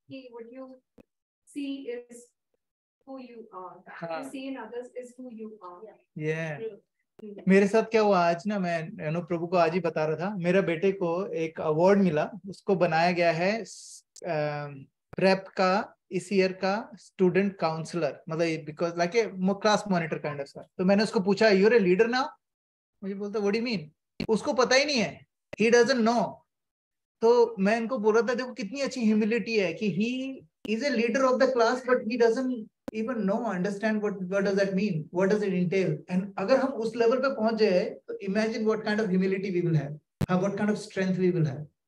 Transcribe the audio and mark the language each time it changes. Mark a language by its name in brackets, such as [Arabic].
[English] What you see is who you are. What you see in others is who you are. Yeah. [Hindi] मेरे साथ क्या हुआ आज ना, मैं प्रभु को आज ही बता रहा था, मेरा बेटे को एक अवार्ड मिला, उसको बनाया गया है प्रेप का इस ईयर का स्टूडेंट काउंसलर, मतलब [English] because like a class monitor kind of [Hindi] sir. तो मैंने उसको पूछा [English] You are a leader now? [Hindi] मुझे बोलता [English] What do you mean? [Hindi] उसको पता ही नहीं है, [English] he doesn't know. [Hindi] तो मैं इनको बोल रहा था देखो कितनी अच्छी ह्यूमिलिटी है कि [English] he is a leader of the class but he doesn't even know, understand what does that mean, what does it entail. And [Hindi] अगर हम उस लेवल पे पहुंच जाए तो [English] imagine what kind of humility we will have, what kind of strength we will have.